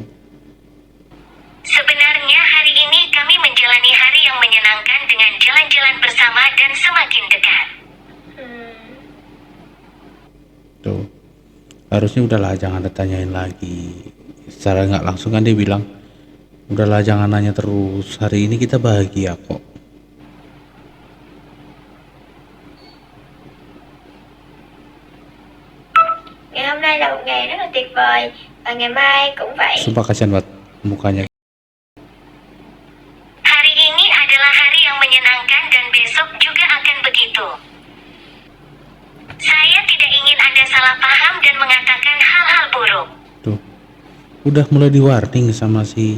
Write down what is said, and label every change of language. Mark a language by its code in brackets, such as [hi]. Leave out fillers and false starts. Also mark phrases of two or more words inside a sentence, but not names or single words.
[id] Sebenarnya hari ini kami menjalani hari yang menyenangkan dengan jalan-jalan bersama dan semakin dekat. Tuh, harusnya udahlah jangan ditanyain lagi. Secara nggak langsung kan dia bilang, udahlah jangan nanya terus, hari ini kita bahagia kok. [vi] Ngày hôm nay là một ngày rất là tuyệt vời và ngày mai cũng vậy. [id] Sumpah kasihan banget mukanya. Hari ini adalah hari yang menyenangkan dan besok juga akan begitu. Saya tidak ingin Anda salah paham dan mengatakan hal-hal buruk. Tuh, udah mulai di warning sama si